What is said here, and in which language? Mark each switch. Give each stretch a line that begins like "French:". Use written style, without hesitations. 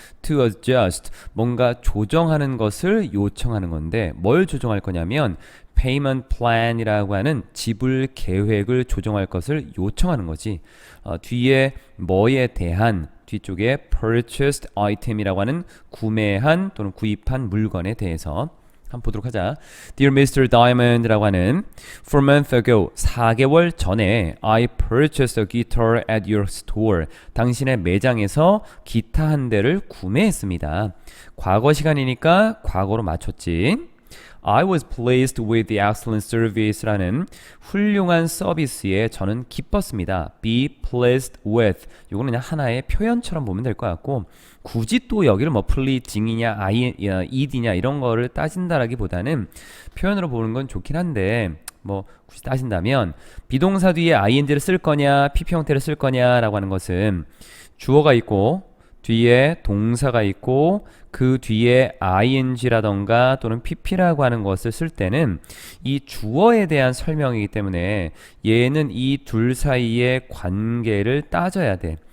English: to adjust
Korean: 뭔가 조정하는 것을 요청하는 건데 뭘 조정할 거냐면 payment plan이라고 하는 지불 계획을 조정할 것을 요청하는 거지. 뒤에 뭐에 대한 뒤쪽에 purchased item이라고 하는 구매한 또는 구입한 물건에 대해서 한번 보도록 하자.
English: Dear Mr. Diamond
Korean: 라고 하는
English: For a month ago
Korean: 4개월 전에
English: I purchased a guitar at your store.
Korean: 당신의 매장에서 기타 한 대를 구매했습니다. 과거 시간이니까 과거로 맞췄지.
English: I was pleased with the excellent service
Korean: 라는 훌륭한 서비스에 저는 기뻤습니다.
English: Be pleased with
Korean: 이거는 그냥 하나의 표현처럼 보면 될 것 같고 굳이 또 여기를 뭐 pleasing이냐 ed냐 이런 거를 따진다라기보다는 표현으로 보는 건 좋긴 한데 뭐 굳이 따진다면 비동사 뒤에 ing를 쓸 거냐 pp 형태를 쓸 거냐라고 하는 것은 주어가 있고 뒤에 동사가 있고 그 뒤에 ing라던가 또는 pp라고 하는 것을 쓸 때는 이 주어에 대한 설명이기 때문에 얘는 이 둘 사이의 관계를 따져야 돼.